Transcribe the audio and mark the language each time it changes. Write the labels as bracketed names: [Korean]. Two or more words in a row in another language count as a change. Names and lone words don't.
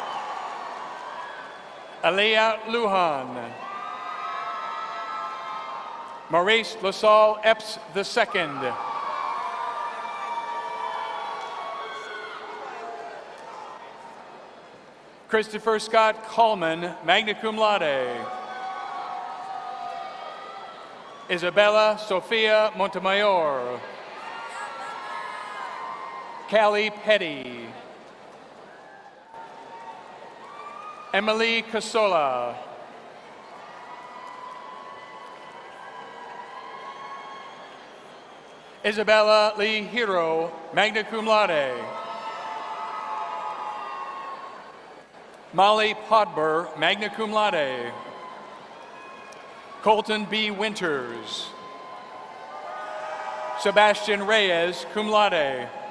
[English] Alea Lujan. Maurice LaSalle Epps II. Christopher Scott Coleman, [Latin] magna cum laude. [English] Isabella Sofia Montemayor. Callie Petty. Emily Casola. Isabella Lee Hero, [Latin] magna cum laude. [English] Molly Podber, [Latin] magna cum laude. [English] Colton B. Winters. Sebastian Reyes, [Latin] cum laude.